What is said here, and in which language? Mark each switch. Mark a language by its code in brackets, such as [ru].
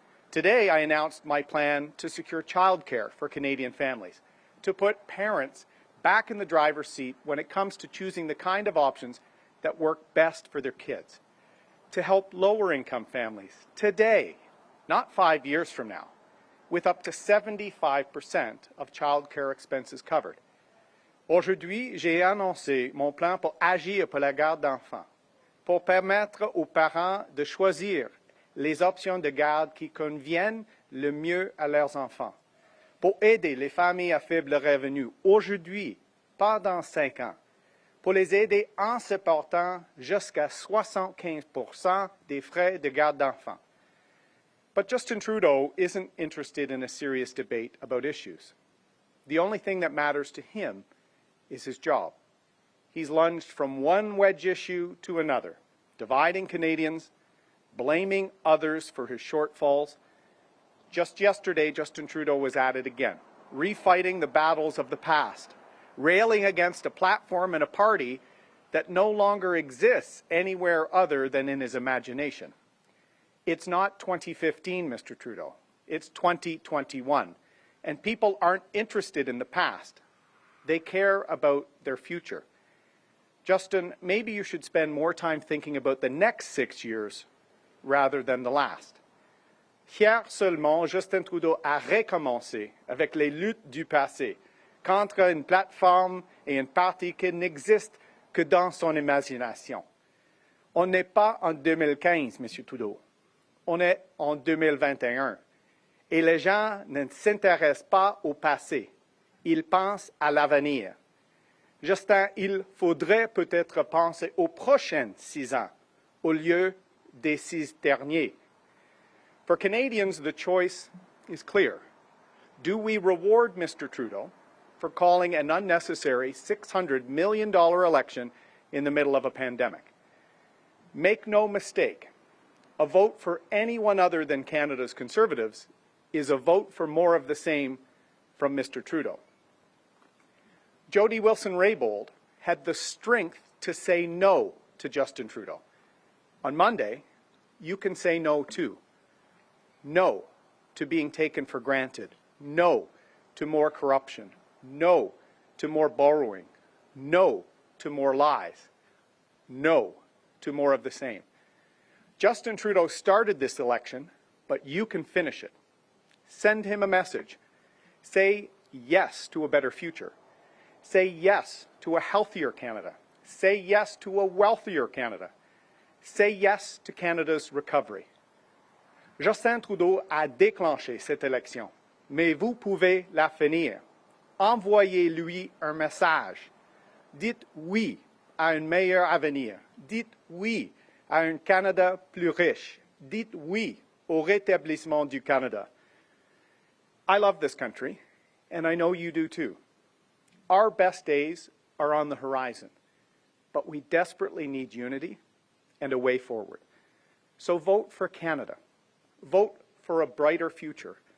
[en] Today, I announced my plan to secure childcare for Canadian families, to put parents back in the driver's seat when it comes to choosing the kind of options that work best for their kids, to help lower-income families today, not 5 years from now, with up to 75% of childcare expenses covered. [fr] Aujourd'hui, j'ai annoncé mon plan pour agir pour la garde d'enfants, pour permettre aux parents de choisir les options de garde qui conviennent le mieux à leurs enfants, pour aider les familles à faible revenu aujourd'hui, pas dans 5 ans, pour les aider en supportant jusqu'à 75% des frais de garde d'enfants. [en] But Justin Trudeau isn't interested in a serious debate about issues. The only thing that matters to him is his job. He's lunged from one wedge issue to another, dividing Canadians, blaming others for his shortfalls. Just yesterday, Justin Trudeau was at it again, refighting the battles of the past, railing against a platform and a party that no longer exists anywhere other than in his imagination. It's not 2015, Mr. Trudeau. It's 2021. And people aren't interested in the past. They care about their future. Justin, maybe you should spend more time thinking about the next 6 years rather than the last. [fr] Hier seulement, Justin Trudeau a recommencé avec les luttes du passé contre une plateforme et un parti qui n'existent que dans son imagination. On n'est pas en 2015, M. Trudeau. On est en 2021. Et les gens ne s'intéressent pas au passé. Ils pensent à l'avenir. Justin, il faudrait peut-être penser aux prochaines 6 ans au lieu des 6 derniers. [en] For Canadians, the choice is clear. Do we reward Mr. Trudeau for calling an unnecessary $600 million election in the middle of a pandemic? Make no mistake, a vote for anyone other than Canada's Conservatives is a vote for more of the same from Mr. Trudeau. Jody Wilson-Raybould had the strength to say no to Justin Trudeau. On Monday, you can say no too. No to being taken for granted. No to more corruption. No to more borrowing. No to more lies. No to more of the same. Justin Trudeau started this election, but you can finish it. Send him a message. Say, yes to a better future. Say yes to a healthier Canada. Say yes to a wealthier Canada. Say yes to Canada's recovery. [fr] Justin Trudeau a déclenché cette élection, mais vous pouvez la finir. Envoyez-lui un message. Dites oui à un meilleur avenir. Dites oui à un Canada plus riche. Dites oui au rétablissement du Canada. [en] I love this country, and I know you do too. Our best days are on the horizon, but we desperately need unity and a way forward. So vote for Canada. Vote for a brighter future.